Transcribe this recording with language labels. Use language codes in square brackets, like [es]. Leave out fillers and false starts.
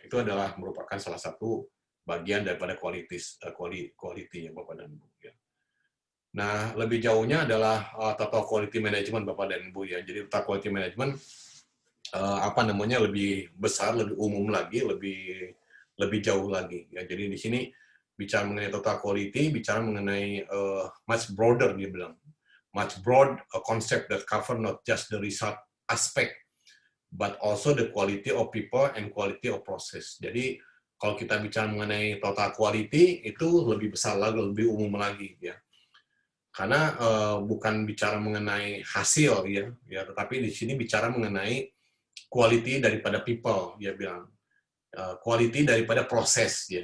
[id] Itu adalah merupakan salah satu bagian daripada quality ya Bapak dan Ibu ya. Nah, lebih jauhnya adalah total quality management Bapak dan Ibu ya. Jadi total quality management lebih besar, lebih umum lagi, lebih jauh lagi ya. Jadi di sini bicara mengenai [en] total quality, bicara mengenai much broader, [id] dia bilang [en] much broad concept that cover not just the result aspect but also the quality of people and quality of process. [id] Jadi kalau kita bicara mengenai total quality itu lebih besar lagi, lebih umum lagi ya. Karena bukan bicara mengenai hasil ya, tetapi di sini bicara mengenai quality daripada people, dia bilang. Quality daripada proses ya.